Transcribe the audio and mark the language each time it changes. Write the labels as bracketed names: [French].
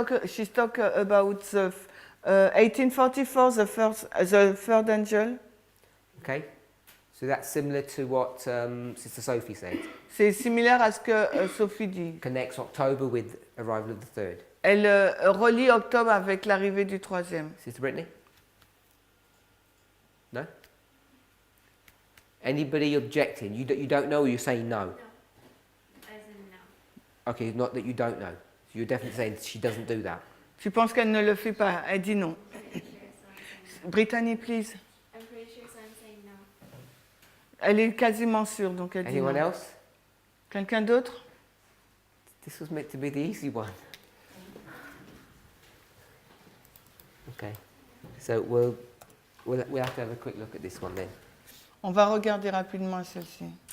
[English] She's talk about the 1844, the third angel. Okay, so that's similar to what Sister Sophie said. [French] C'est similaire à ce que Sophie dit. [English] Connects October with arrival of the third. [French] Elle relie octobre avec l'arrivée du troisième. [English] Sister Brittany? No? Anybody objecting? You don't know or you're saying no? no. As in no. Okay, not that you don't know. So you're definitely saying she doesn't do that. [French] Tu penses qu'elle ne le fait pas? Elle dit non. [English] Pretty sure, so I'm saying no. Brittany, please. I'm pretty sure, so I'm saying no. [French] Elle est quasiment sûre, donc elle dit [English] Anyone [French] non. [English] else? [French] Quelqu'un d'autre? [English] This was meant to be the easy one. Okay, so we'll have to have a quick look at this one then. [French] On va regarder rapidement celle-ci.